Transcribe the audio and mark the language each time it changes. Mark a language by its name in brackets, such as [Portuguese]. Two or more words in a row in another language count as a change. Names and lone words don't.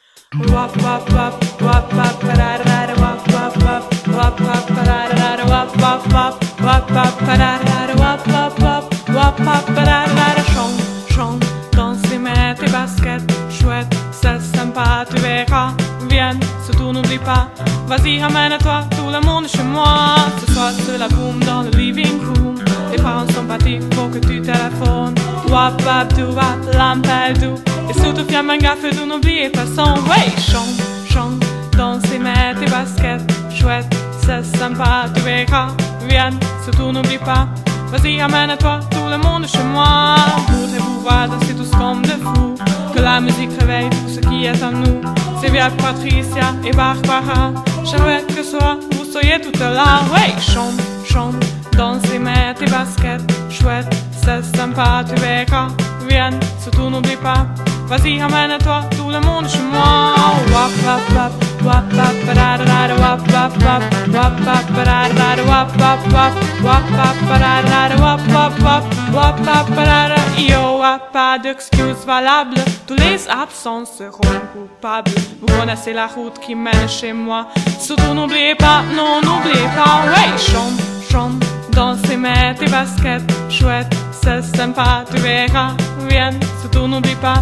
[French] Wap wap wap wap wap pararara wap wap wap wap wap pararara wap wap wap wap wap pararara wap wap wap wap wap pararara. Chante, chante, danse et mets tes baskets. Chouette, c'est sympa, tu verras. Viens, surtout n'oublie pas. Vas-y, ramène-toi, tout le monde est chez moi. Ce soir c'est la boum dans le [English] living room. [French] Les parents sont partis pour que tu téléphones. Wap wap du wap, l'ampel du. Et surtout viens un gaffe d'où n'oubliez pas son. Ouais, chante, chante, danse et mets tes baskets. Chouette, c'est sympa, tu verras. Viens, surtout n'oublie pas. Vas-y, ramène-toi, tout le monde est chez moi. Voudrez-vous voir danser tous comme de fous. Que la musique réveille tout ce qui est en nous. C'est bien Patricia et Barbara. J'aimerais que vous soyez toutes là. Ouais, chante, chante, danse et mets tes baskets. Chouette, c'est sympa, tu verras. Viens, surtout n'oublie pas. Vas-y, ramène-toi, tout le monde chez moi. Wap wap wap wap wap pararara wap wap wap wap wap pararara wap wap wap wap wap pararara wap wap wap wap wap pararara. Yo, pas d'excuses valables. Tous les absents seront coupables. Vous connaissez la route qui mène chez moi. Surtout n'oubliez pas, non n'oubliez pas. Ouais, chante, chante, danse et mets tes baskets. Chouette, c'est sympa, tu verras. Viens, surtout n'oublie pas.